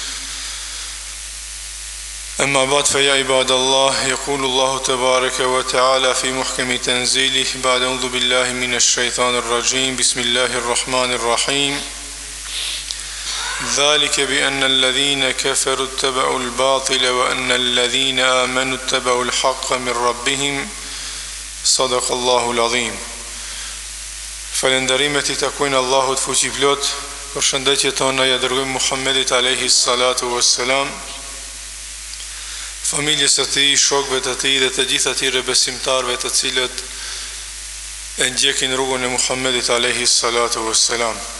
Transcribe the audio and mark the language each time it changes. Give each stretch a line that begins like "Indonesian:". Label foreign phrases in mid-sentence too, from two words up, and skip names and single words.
Arabic: أما بعد فيا عباد الله يقول الله تبارك وتعالى في محكم تنزيله بعد أعوذ بالله من الشيطان الرجيم. بسم الله الرحمن الرحيم. ذلك بأن الذين كفروا اتبعوا الباطل وأن الذين آمنوا اتبعوا الحق من ربهم. صدق الله العظيم.
Albanian: Falenderimet I takojnë Allahut fuqiplot. Përshëndetjet tona ja dërgojmë Muhammedit
Arabic: عليه الصلاة والسلام,
Albanian: familjes së tij, shokëve të tij dhe të gjithë atyre besimtarëve të cilët e ndjekin rrugën e Muhammedit
Arabic: عليه الصلاة والسلام.